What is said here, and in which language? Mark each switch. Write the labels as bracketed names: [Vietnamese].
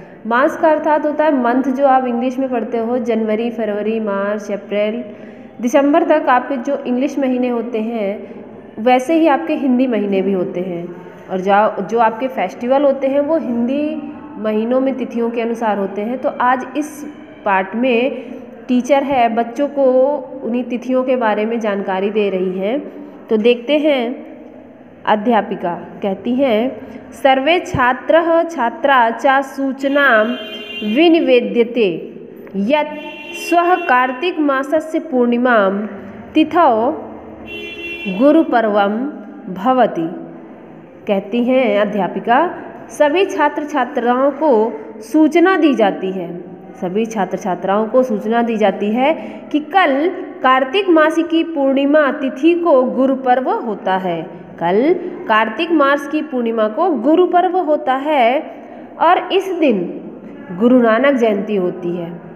[Hindi] मास का अर्थात होता है मंथ, जो आप इंग्लिश में पढ़ते हो जनवरी, फरवरी, मार्च, अप्रैल, दिसंबर तक आपके जो इंग्लिश महीने होते हैं वैसे ही आपके हिंदी महीने भी होते हैं। और जो आपके फेस्टिवल होते हैं वो हिंदी महीनों में तिथियों के अनुसार होते हैं। तो आज इस पाठ में टीचर है बच्चों को उन्हीं तिथियों के बारे में जानकारी दे रही है। तो देखते हैं। [Sanskrit] अध्यापिका कहती हैं, सर्वे छात्रः छात्रा च सूचनां विनिवेद्यते यत् स्वः कार्तिक मासस्य पूर्णिमां तिथौ गुरुपर्वं भवति। [Hindi] कहती हैं अध्यापिका, सभी छात्र छात्राओं को सूचना दी जाती है, सभी छात्र छात्राओं को सूचना दी जाती है कि कल कार्तिक मास की पूर्णिमा तिथि को गुरुपर्व होता है। कल कार्तिक मास की पूर्णिमा को गुरुपर्व होता है और इस दिन गुरु नानक जयंती होती है।